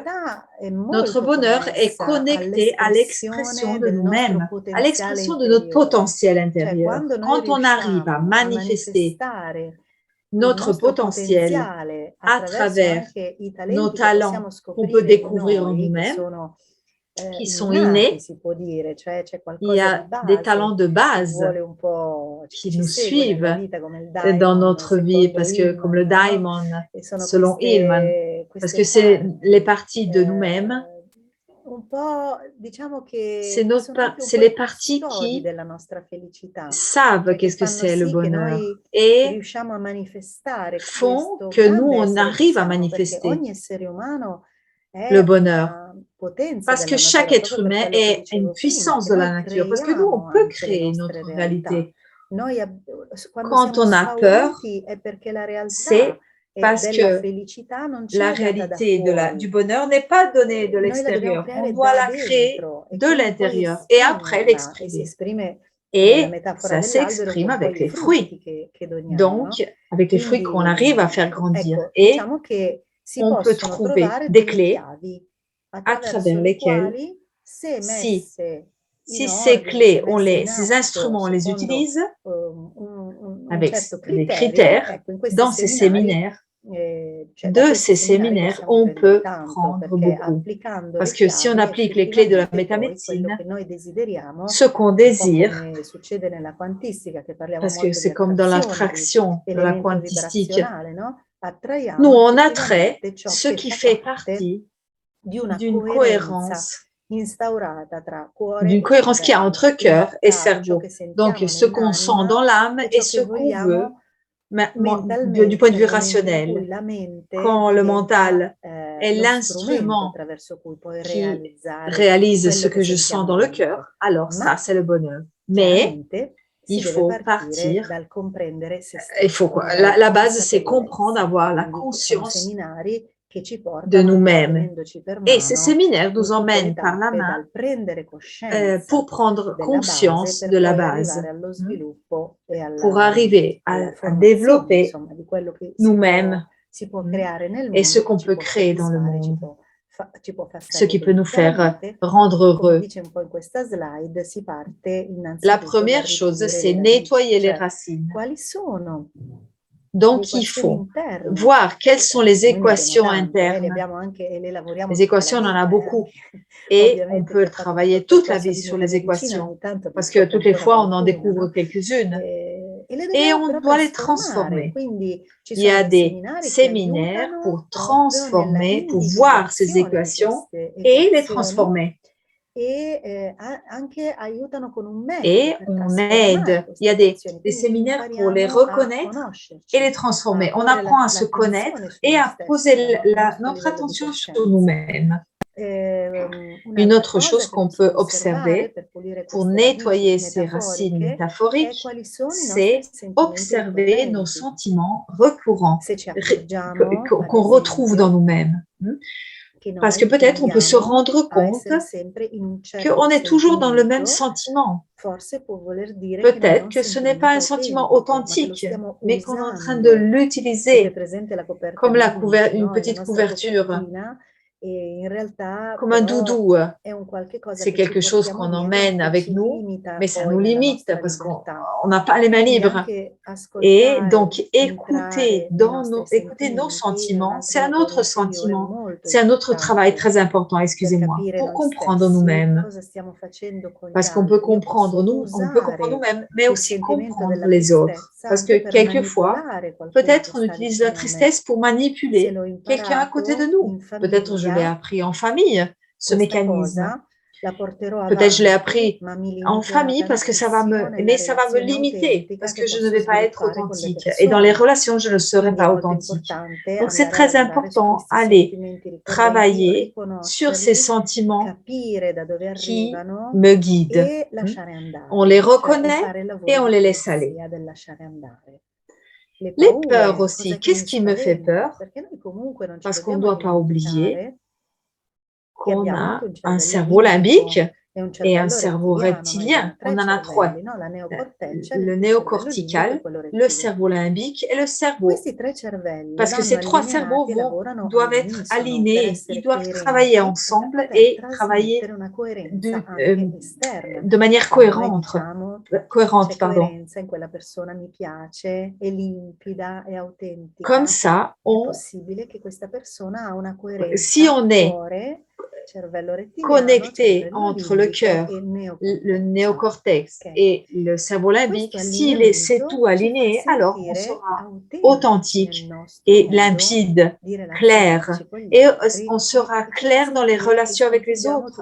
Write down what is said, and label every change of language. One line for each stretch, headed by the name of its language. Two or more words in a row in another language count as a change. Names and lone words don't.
Italian: felicità è
French: notre
Italian: molto
French: bonheur est
Italian: connessa
French: connecté à l'expression
Italian: all'espressione
French: de
Italian: del nostro
French: nous-mêmes, à
Italian: potenziale
French: l'expression de notre
Italian: interiore.
French: potentiel
Italian: Cioè,
French: intérieur.
Italian: quando noi
French: Quand on arrive à
Italian: riusciamo a
French: manifester
Italian: manifestare il
French: notre
Italian: nostro
French: potentiel
Italian: potenziale
French: à
Italian: attraverso
French: travers
Italian: anche i
French: nos
Italian: talenti che
French: talents
Italian: possiamo
French: qu'on peut
Italian: scoprire in
French: découvrir en
Italian: noi, che
French: nous-mêmes,
Italian: sono
French: qui sont
Italian: innati,
French: innés,
Italian: si può dire, cioè c'è
French: il y
Italian: qualcosa di
French: a des talents
Italian: base
French: de
Italian: che
French: base
Italian: vuole un po', chi
French: qui
Italian: ci
French: nous
Italian: segue nella
French: suivent
Italian: vita come il
French: dans
Italian: daimon,
French: notre vie,
Italian: secondo
French: parce que comme le
Italian: Hillman, no?
French: diamond,
Italian: E sono
French: selon Hillman, parce que
Italian: queste
French: c'est les
Italian: parti
French: parties de nous-mêmes
Italian: un po', diciamo
French: c'est
Italian: che sono anche un po'
French: les
Italian: i
French: parties
Italian: custodi
French: qui
Italian: della nostra felicità,
French: savent
Italian: cioè che
French: qu'est-ce que
Italian: fanno
French: c'est le
Italian: sì che
French: bonheur
Italian: noi
French: et
Italian: riusciamo a manifestare
French: font
Italian: questo
French: que nous,
Italian: grande
French: on
Italian: essere che
French: arrive à
Italian: siamo, perché
French: manifester
Italian: ogni essere umano
French: le
Italian: è
French: bonheur.
Italian: una potenza
French: Parce que
Italian: della
French: chaque
Italian: natura,
French: être
Italian: proprio per
French: humain
Italian: quello che
French: est une
Italian: dicevo prima,
French: puissance
Italian: che
French: de la
Italian: noi
French: nature, parce que nous, on
Italian: creiamo
French: peut
Italian: anche le
French: créer
Italian: nostre
French: notre
Italian: realtà.
French: réalité.
Italian: Noi quando
French: Quand
Italian: siamo
French: on a peur,
Italian: spauriti è perché la realtà
French: c'est parce
Italian: della
French: que
Italian: felicità non ci
French: la
Italian: è data da
French: réalité
Italian: fuori.
French: du bonheur n'est pas donnée de
Italian: Noi la dobbiamo
French: l'extérieur. On
Italian: creare
French: doit
Italian: da
French: la créer
Italian: dentro e
French: de
Italian: quindi poi
French: l'intérieur et après
Italian: esprimerla, e si
French: l'exprimer.
Italian: esprime nella
French: Et
Italian: metafora
French: ça
Italian: dell'albero
French: s'exprime
Italian: con poi
French: avec
Italian: i
French: les fruits.
Italian: frutti che doniamo,
French: Donc,
Italian: no?
French: avec les fruits qu'on arrive à faire
Italian: Quindi,
French: grandir.
Italian: ecco,
French: Et
Italian: diciamo che si
French: on peut
Italian: possono
French: trouver
Italian: trovare
French: des
Italian: delle
French: clés
Italian: chiavi
French: à
Italian: attraverso
French: travers
Italian: le
French: lesquelles,
Italian: quali, se
French: si,
Italian: messe in
French: ces
Italian: ordine, se
French: clés,
Italian: messe in
French: ces
Italian: atto
French: instruments, on les
Italian: secondo
French: utilise
Italian: un
French: avec
Italian: certo
French: des
Italian: criterio,
French: critères
Italian: ecco, in questi
French: dans ces
Italian: seminari
French: séminaires.
Italian: cioè da
French: De
Italian: questi
French: ces
Italian: seminari
French: séminaires,
Italian: possiamo
French: on
Italian: prendere
French: peut
Italian: tanto,
French: prendre
Italian: perché
French: beaucoup.
Italian: applicando
French: Parce
Italian: le
French: que si on
Italian: chiavi,
French: applique les clés de la
Italian: effettivamente poi quello
French: métamedicine,
Italian: che noi desideriamo,
French: ce qu'on
Italian: un po'
French: désire,
Italian: come succede nella quantistica, che parliamo
French: parce que
Italian: molto di
French: c'est comme dans
Italian: attrazione, di
French: l'attraction, dans la
Italian: elemento
French: quantistique,
Italian: vibrazionale, no?
French: nous,
Italian: Attraiamo
French: on attrait
Italian: effettivamente ciò
French: ce
Italian: che
French: qui
Italian: fa
French: fait
Italian: parte
French: partie
Italian: di una
French: d'une
Italian: coerenza
French: cohérence,
Italian: instaurata tra cuore
French: d'une
Italian: e
French: cohérence qu'il y a
Italian: cervello,
French: entre cœur
Italian: quindi
French: et
Italian: tra ciò che
French: cerveau. Donc,
Italian: sentiamo
French: ce qu'on sent dans
Italian: nell'anima
French: l'âme
Italian: e
French: et
Italian: ciò
French: ce
Italian: che
French: qu'on veut
Italian: vogliamo
French: du point de
Italian: mentalmente
French: vue
Italian: nel momento in cui
French: rationnel.
Italian: la mente
French: Quand le
Italian: diventa
French: mental est
Italian: lo strumento
French: l'instrument
Italian: attraverso cui puoi
French: qui
Italian: realizzare
French: réalise ce
Italian: quello che
French: que je sens
Italian: sentiamo
French: dans le cœur,
Italian: dentro.
French: alors ça,
Italian: Ma
French: c'est le bonheur. Mais
Italian: chiaramente si
French: il
Italian: deve
French: faut
Italian: partire
French: partir.
Italian: dal comprendere se
French: Il faut
Italian: stesso,
French: quoi?
Italian: quindi dalla
French: La base, c'est comprendre,
Italian: consapevolezza.
French: avoir la
Italian: Quindi sono
French: conscience
Italian: seminari che ci
French: de
Italian: portano un po'
French: nous-mêmes.
Italian: tenendoci per
French: Et ces
Italian: mano
French: séminaires
Italian: in
French: nous
Italian: tutte le
French: emmènent par la
Italian: tappe,
French: main
Italian: dal prendere coscienza
French: pour prendre
Italian: della base
French: conscience
Italian: per
French: de la
Italian: poi
French: base,
Italian: arrivare allo
French: hein,
Italian: sviluppo e
French: pour arriver
Italian: alla
French: à
Italian: formazione,
French: développer
Italian: insomma, di quello che
French: nous-mêmes,
Italian: si può
French: hein,
Italian: creare nel
French: et ce
Italian: mondo, che
French: qu'on
Italian: ci
French: peut
Italian: può
French: créer dans le
Italian: soddisfare,
French: monde,
Italian: ci può far
French: ce qui
Italian: salire.
French: peut nous
Italian: Quindi
French: faire
Italian: chiaramente,
French: rendre
Italian: come
French: heureux.
Italian: dice un po' in questa slide, si parte
French: La
Italian: innanzitutto da
French: première chose,
Italian: ripulire
French: c'est
Italian: le radici,
French: nettoyer les
Italian: cioè
French: racines.
Italian: quali sono le
French: Donc, il
Italian: equazioni
French: faut
Italian: interne.
French: voir quelles sont les
Italian: Noi ne abbiamo
French: équations
Italian: tante, le
French: internes.
Italian: abbiamo anche e le lavoriamo
French: Les
Italian: tutta la
French: équations, on en a
Italian: vita,
French: beaucoup.
Italian: anche
French: Et on
Italian: ovviamente chi
French: peut
Italian: ha fatto un
French: travailler toute la
Italian: percorso
French: vie
Italian: di
French: sur les
Italian: metamedicina
French: équations,
Italian: ogni tanto ne
French: parce que
Italian: scopre
French: toutes les
Italian: ancora
French: fois, on en
Italian: qualcuna,
French: découvre
Italian: no?
French: quelques-unes.
Italian: E le
French: Et
Italian: dobbiamo
French: on
Italian: però
French: doit les
Italian: trasformare,
French: transformer.
Italian: quindi ci
French: Il y
Italian: sono
French: a
Italian: dei
French: des
Italian: seminari che
French: séminaires
Italian: aiutano
French: pour
Italian: proprio nella
French: transformer, pour voir ces
Italian: individuazione di
French: équations
Italian: queste
French: et les
Italian: equazioni
French: transformer.
Italian: e anche aiutano con un metodo
French: Et
Italian: per
French: on
Italian: trasformare
French: aide. Il y
Italian: queste
French: a
Italian: equazioni,
French: des
Italian: quindi
French: séminaires pour les
Italian: impariamo a
French: reconnaître et les
Italian: conoscerci,
French: transformer.
Italian: a
French: On
Italian: porre
French: apprend à se
Italian: l'attenzione
French: connaître
Italian: su
French: et
Italian: noi
French: à
Italian: stessi,
French: poser
Italian: il nostro
French: notre
Italian: livello di
French: attention sur
Italian: coscienza.
French: nous-mêmes. Une
Italian: Un'altra
French: autre
Italian: cosa
French: chose
Italian: che
French: qu'on peut
Italian: possiamo osservare
French: observer
Italian: per pulire
French: pour
Italian: queste radici
French: nettoyer ces racines
Italian: metaforiche è
French: métaphoriques,
Italian: quali sono i nostri
French: c'est
Italian: sentimenti
French: observer nos
Italian: ricorrenti.
French: sentiments récurrents
Italian: Se ci accorgiamo, ad
French: qu'on retrouve dans
Italian: esempio,
French: nous-mêmes.
Italian: che
French: Parce que
Italian: noi
French: peut-être on peut se
Italian: tendiamo
French: rendre
Italian: a
French: compte
Italian: essere sempre in un certo
French: qu'on est toujours dans le même
Italian: sentimento,
French: sentiment.
Italian: forse può voler dire che non è
French: Peut-être
Italian: un
French: que ce n'est pas un
Italian: sentimento
French: sentiment
Italian: autentico, ma che lo
French: authentique,
Italian: stiamo
French: mais qu'on est en train de
Italian: usando. Avete
French: l'utiliser
Italian: presente la coperta
French: comme
Italian: di Unity,
French: une
Italian: no? È la
French: petite
Italian: nostra
French: couverture,
Italian: copertina e in realtà
French: comme un
Italian: però
French: doudou.
Italian: è un qualche cosa
French: C'est
Italian: che ci
French: quelque chose
Italian: portiamo
French: qu'on
Italian: dietro, ma
French: emmène
Italian: che
French: avec
Italian: ci
French: nous,
Italian: limita
French: mais ça
Italian: poi
French: nous
Italian: nella
French: limite
Italian: nostra
French: parce qu'on
Italian: libertà.
French: n'a pas les mains
Italian: Quindi
French: libres.
Italian: anche
French: Et
Italian: ascoltare,
French: donc,
Italian: entrare nei nostri
French: écouter nos
Italian: sentimenti è un
French: sentiments, c'est
Italian: altro
French: un
Italian: lavoro
French: autre
Italian: interiore
French: sentiment,
Italian: molto
French: c'est un autre travail
Italian: importante
French: très important,
Italian: per
French: excusez-moi,
Italian: capire
French: pour
Italian: noi
French: comprendre
Italian: stessi
French: nous-mêmes.
Italian: cosa stiamo facendo con gli
French: Parce qu'on peut
Italian: altri. Io
French: comprendre
Italian: posso
French: nous, on peut comprendre
Italian: usare
French: nous-mêmes, mais
Italian: il
French: aussi
Italian: sentimento
French: comprendre
Italian: della
French: les autres.
Italian: tristezza
French: Parce
Italian: anche
French: que
Italian: per
French: quelquefois,
Italian: manipolare qualcuno che
French: peut-être on
Italian: sta
French: utilise la
Italian: vicino a me.
French: tristesse pour
Italian: Se
French: manipuler
Italian: l'ho
French: quelqu'un à côté de
Italian: imparato
French: nous.
Italian: in
French: Peut-être je l'ai
Italian: famiglia,
French: appris en famille, ce
Italian: questa
French: mécanisme.
Italian: cosa la porterò
French: Peut-être je l'ai
Italian: avanti,
French: appris
Italian: ma mi
French: en
Italian: limiterà
French: famille parce que
Italian: tantissimo nella
French: mais ça va me
Italian: relazione
French: limiter
Italian: autentica
French: parce
Italian: che
French: que je ne
Italian: posso
French: vais pas être
Italian: sviluppare con le
French: authentique. Et dans les
Italian: persone.
French: relations, je ne serai
Italian: Quindi è
French: pas
Italian: molto
French: authentique.
Italian: importante
French: Donc, c'est
Italian: andare a
French: très
Italian: lavorare su
French: important,
Italian: questi
French: aller
Italian: sentimenti ricorrenti,
French: travailler sur ces
Italian: riconoscerli,
French: sentiments
Italian: capire da dove
French: qui
Italian: arrivano
French: me guident.
Italian: e Hmm? lasciare
French: On les
Italian: andare, cioè e
French: reconnaît
Italian: fare il
French: et
Italian: lavoro
French: on
Italian: di
French: les laisse aller.
Italian: pulizia del lasciare andare. Le
French: Les peurs
Italian: paure,
French: aussi.
Italian: cos'è che
French: Qu'est-ce
Italian: mi
French: qui me fait
Italian: spaventa?
French: peur?
Italian: Perché noi comunque non ci
French: Parce qu'on ne
Italian: dobbiamo
French: doit pas oublier
Italian: dimenticare che
French: qu'on
Italian: abbiamo anche
French: a
Italian: un
French: un
Italian: cervello
French: cerveau limbique
Italian: limbico e un
French: et un
Italian: cervello
French: cerveau
Italian: rettiliano. Noi abbiamo
French: reptilien. On
Italian: tre
French: en a trois.
Italian: cervelli, no? La neocorteccia,
French: Le
Italian: il cervello limbico e
French: néocortical,
Italian: quello
French: le
Italian: rettiliano.
French: cerveau limbique et le cerveau.
Italian: Questi tre cervelli
French: Parce que
Italian: vanno
French: ces trois cerveaux
Italian: allineati e lavorano
French: doivent être
Italian: all'unisono per
French: alignés, ils
Italian: essere
French: doivent travailler
Italian: coerenti e da
French: ensemble
Italian: poter
French: et travailler
Italian: trasmettere una coerenza anche esterna.
French: de manière
Italian: Quando noi
French: cohérente,
Italian: diciamo
French: cohérente,
Italian: c'è
French: pardon.
Italian: coerenza in quella persona, mi piace, è limpida, è
French: Comme
Italian: autentica,
French: ça,
Italian: è possibile che questa persona ha una
French: si
Italian: coerenza
French: on est
Italian: fuori
French: connecté entre le cœur, le néocortex et le cerveau limbique, si c'est tout aligné, alors on sera authentique et limpide, clair. Et on sera clair dans les relations avec les autres.